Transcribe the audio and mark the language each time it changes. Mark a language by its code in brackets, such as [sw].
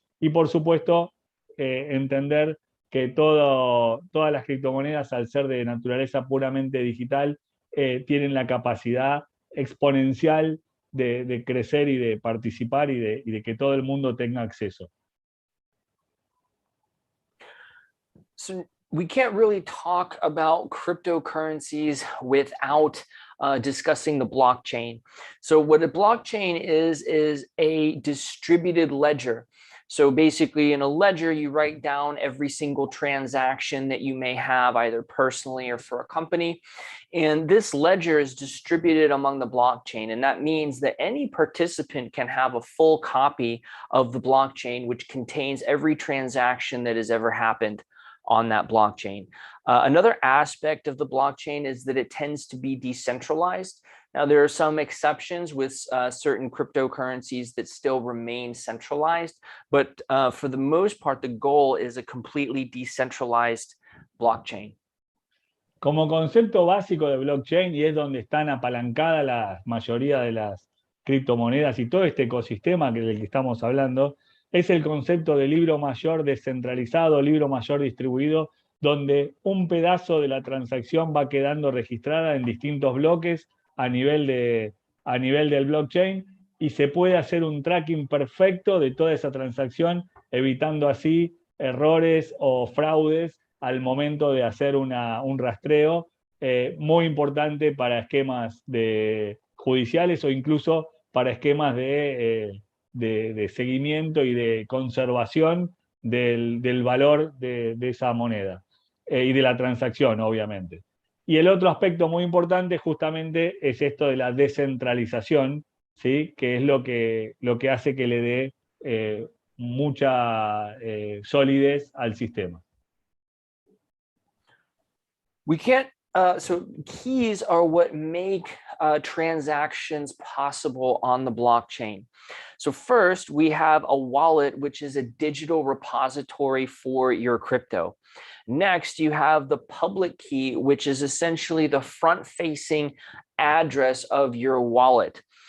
[es] Y por supuesto, entender que todas las criptomonedas, al ser de naturaleza puramente digital, tienen la capacidad exponencial de crecer y de participar, y de que todo el mundo tenga acceso. [en] So we can't really talk about cryptocurrencies without discussing the blockchain. So what a blockchain is a distributed ledger. So basically in a ledger, you write down every single transaction that you may have, either personally or for a company. And this ledger is distributed among the blockchain. And that means that any participant can have a full copy of the blockchain, which contains every transaction that has ever happened on that blockchain. Another aspect of the blockchain is that it tends to be decentralized. Now, there are some exceptions with certain cryptocurrencies that still remain centralized, but for the most part, the goal is a completely decentralized blockchain. [es] Como concepto básico de blockchain, y es donde están apalancadas la mayoría de las criptomonedas y todo este ecosistema del que estamos hablando, es el concepto de libro mayor descentralizado, libro mayor distribuido, donde un pedazo de la transacción va quedando registrada en distintos bloques a nivel del blockchain, y se puede hacer un tracking perfecto de toda esa transacción, evitando así errores o fraudes al momento de hacer un rastreo, muy importante para esquemas judiciales, o incluso para esquemas de seguimiento y de conservación del valor de esa moneda y de la transacción, obviamente. Y el otro aspecto muy importante justamente es esto de la descentralización, ¿sí? Que es lo que hace que le dé mucha solidez al sistema. [en] We can't, so keys are what make transactions possible on the blockchain. So first, we have a wallet, which is a digital repository for your crypto. Next, you have the public key, which is essentially the front-facing address of your wallet.